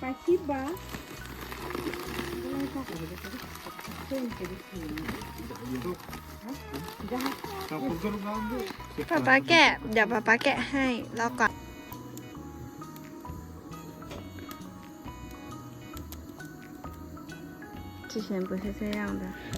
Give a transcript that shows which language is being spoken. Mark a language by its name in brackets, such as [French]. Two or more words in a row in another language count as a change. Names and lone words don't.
[Russian] Спасибо. Давай так, тонко рисуем. Да. Там по-другому. [Thai] ป๊าป๊าแกะ เดี๋ยวป๊าป๊าแกะให้รอก่อน [Chinese] 之前不是这样的